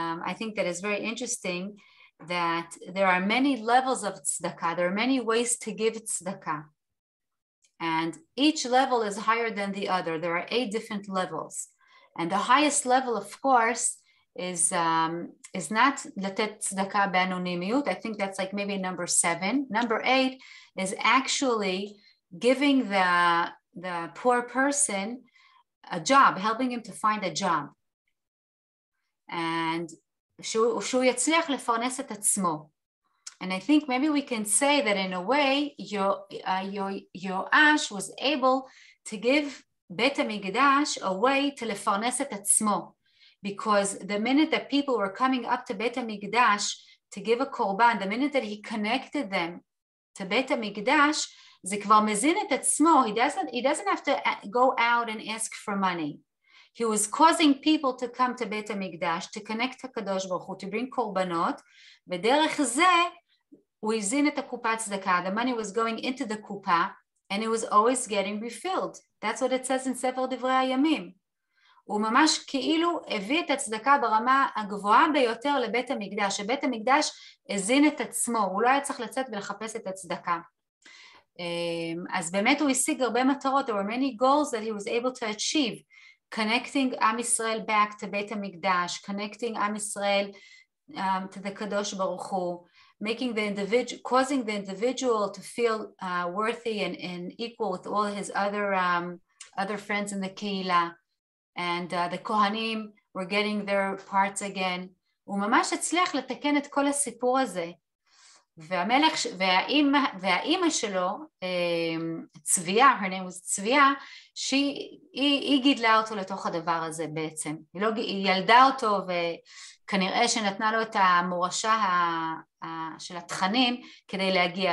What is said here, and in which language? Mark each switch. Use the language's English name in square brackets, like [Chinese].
[English] I think that is very interesting that there are many levels of tzedakah. There are many ways to give tzedakah. And each level is higher than the other. There are 8 different levels. And the highest level, of course, is not [Hebrew] לתת צדקה באנונימיות. [English] I think that's like maybe number 7. Number 8 is actually giving the poor person a job, helping him to find a job. [Hebrew] And שהוא יצליח לפרנס את עצמו. [English] And I think maybe we can say that in a way, Yoash was able to give בית המקדש a way to [Hebrew] לפרנס את עצמו. [English] Because the minute that people were coming up to בית המקדש to give a korban, the minute that he connected them to בית המקדש, [Hebrew] זה כבר מזין את עצמו. [English] He doesn't have to go out and ask for money. He was causing people to come to בית המקדש, to connect to הקדוש ברוך הוא, to bring קורבנות, [Hebrew] ודרך זה הוא הזין את הקופת צדקה. [English] The money was going into the קופה, and it was always getting refilled. That's what it says in ספר דברי הימים. [Hebrew] הוא ממש כאילו הביא את הצדקה ברמה הגבוהה ביותר לבית המקדש, שבית המקדש הזין את עצמו, הוא לא היה צריך לצאת ולחפש את הצדקה. אז באמת הוא השיג הרבה מטרות, [English] there were many goals that he was able to achieve, connecting עם ישראל back to בית המקדש, connecting עם ישראל to the קדוש ברוך הוא, making the individual, causing the individual to feel worthy and equal with all his other friends in the קהילה, and the kohanim were getting their parts again. [Hebrew] הוא ממש הצליח לתקן את כל הסיפור הזה. והמלך, והאימא שלו, צביה, [English] her name was [Hebrew] צביה, היא גידלה אותו לתוך הדבר הזה בעצם. היא ילדה אותו וכנראה שנתנה לו את המורשה של התכנים כדי להגיע.